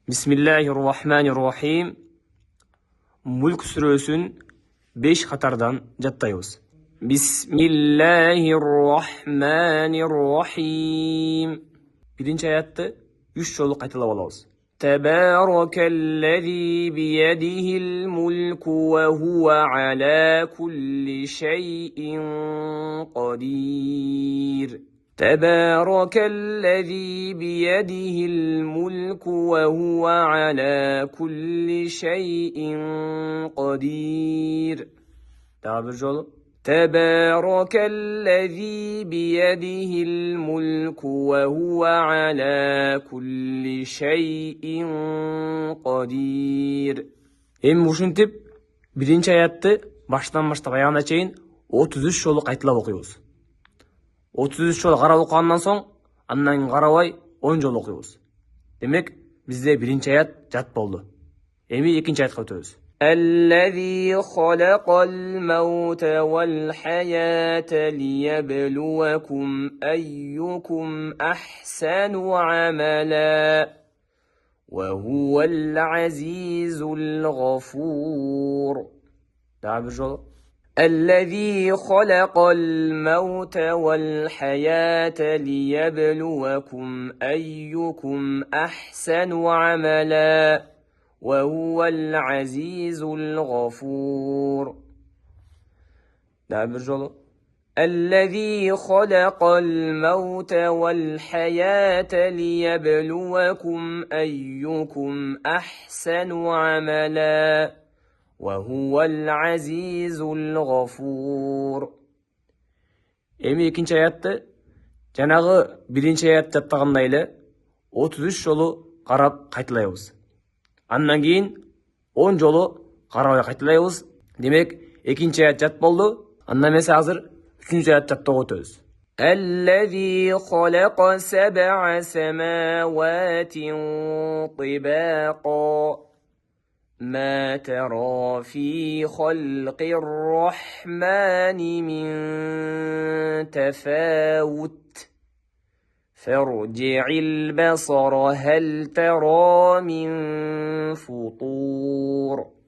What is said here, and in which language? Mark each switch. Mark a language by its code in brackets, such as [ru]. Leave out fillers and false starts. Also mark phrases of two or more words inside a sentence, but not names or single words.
[ar] Bismillahirrahmanirrahim. [ky] Mulk сүрөсүн 5 катардан жаттайбыз. [ar] Bismillahirrahmanirrahim. [ky] Биринчи аятты 3 жолу кайталап алабыз. [ar] تبارك الذي بيده الملك وهو على كل شيء قدير. تبارك الذي بيده الملك وهو على كل شيء قدير. تبارك الذي بيده الملك وهو على كل شيء قدير. [ky] Эми ушинтип биринчи аятты баштан баштап аягына чейин 33 жолу кайталап окуйбуз. 33 жол карап окугандан соң, андан карабай 10 жол окуйбуз. Демек, бизде биринчи аят жат болду. Эми экинчи аятка өтөбүз. [ar] الذي خلق الموت والحياة ليبلوكم أيكم أحسن عملا وهو العزيز الغفور. [ky] Дагы бир жолу. [ar] الذي خلق الموت والحياة ليبلوكم أيكم أحسن عملا وهو العزيز الغفور. الذي خلق الموت والحياة ليبلوكم أيكم أحسن عملا وهو العزيز الغفور. [ky] Эми экинчи аятты жанагы биринчи аят жаттагандай эле 33 жолу карап кайталайбыз. Андан кийин 10 жолу карабай кайталайбыз. Демек, экинчи аят жат болду. Андан эмесе азыр 3-ncü аят жаттоого өтөбүз. [ar] الذي خلق 7 سماوات طباقا ما ترى في خلق الرحمن من تفاوت فارجع البصر هل ترى من فطور.